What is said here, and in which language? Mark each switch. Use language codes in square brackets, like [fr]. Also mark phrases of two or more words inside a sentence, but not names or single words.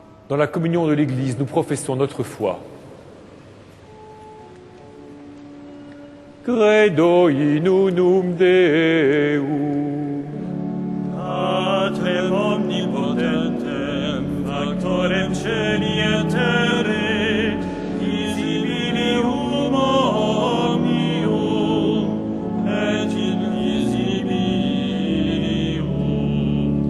[fr] Dans la communion de l'Église, nous professons notre foi. [la] Credo in unum Deum. Patrem omnipotentem, factorem celi et terrae, visibilium omnium, et invisibilium.